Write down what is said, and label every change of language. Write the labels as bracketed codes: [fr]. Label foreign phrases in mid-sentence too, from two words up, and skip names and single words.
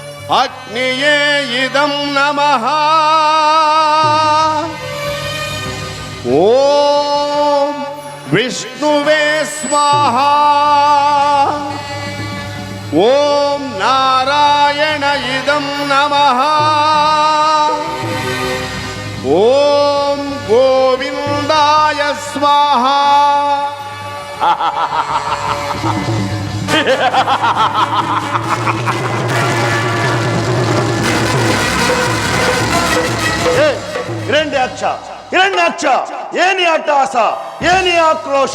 [sa] ಅಗ್ನಿಯೇ ಇದಂ ನಮಃ. ಓಂ ವಿಷ್ಣುವೇ ಸ್ವಾಹ. ಓಂ ನಾರಾಯಣ ಇದಂ ನಮಃ. ಓಂ ಗೋವಿಂದಾಯ ಸ್ವಾಹ. [kn] ಹಿರಣ್ಯಾಕ್ಷ, ಹಿರಣ್ಯಾಕ್ಷ, ಏನಿ ಅಟ್ಟಹಾಸ, ಏನಿ ಆಕ್ರೋಶ?